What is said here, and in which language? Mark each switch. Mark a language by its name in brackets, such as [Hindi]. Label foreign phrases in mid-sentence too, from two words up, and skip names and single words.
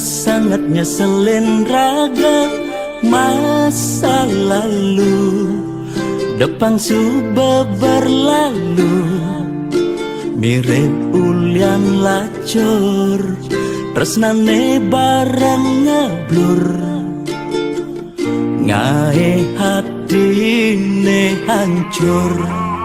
[Balinese] sangat nyeselin raga [Indonesian] Masa lalu Depan sudah berlalu [Balinese] Mirip ulian lacur Tresnane bareng ngeblur Ngae hatine hancur